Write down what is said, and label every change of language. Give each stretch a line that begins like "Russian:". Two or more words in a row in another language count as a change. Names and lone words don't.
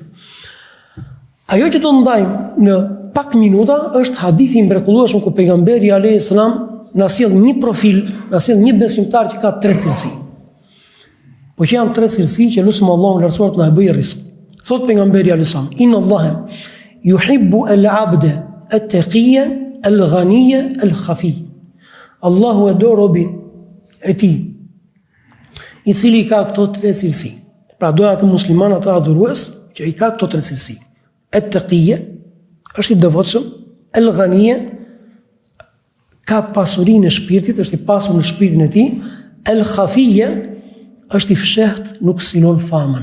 Albanian: Ajo që do ndajmë në pak minuta është hadithi i mrekullueshëm ku pejgamberi
Arabic: عليه السلام
Albanian: na sjell një profil, na sjell një besimtar që ka 3 cilësi. Po që janë 3 cilësi që lutem Allahun lartësuar të na bëjë rrezik. Thot pejgamberi
Arabic: عليه السلام: "إن الله يحب العبد التقي الغني الخفي."
Albanian: Allahu e do robin e tij i cili ka këto 3 cilësi. Pra do atë musliman, atë adhurues që i ka këto 3 cilësi. Et-taqiyya është i devotshëm, el-ghaniya ka pasurinë e shpirtit, është i pasur në shpirtin e tij, el-khafiyya është i fshehtë, nuk sinon famën.